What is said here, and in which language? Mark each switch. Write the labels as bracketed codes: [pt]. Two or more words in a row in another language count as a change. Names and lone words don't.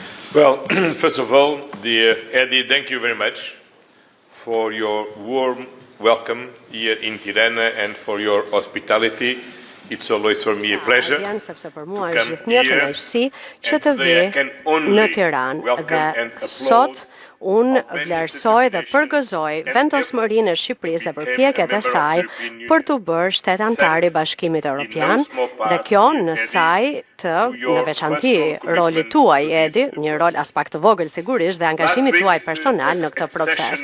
[en] Well, first of all, dear Eddie, thank you very much for your warm welcome here in Tirana and for your hospitality. It's always for me a pleasure to come here, [sq] që të vi në Tiranë dhe sot unë vlerësoj dhe përgëzoj vendosmërinë e Shqipërisë dhe përpjekjet e saj për të bërë shtet antar i Bashkimit Evropian dhe kjo në saj të në veçanti rolit tuaj, Edi, një rol as pak të vogël sigurisht dhe angazhimit tuaj personal në këtë proces.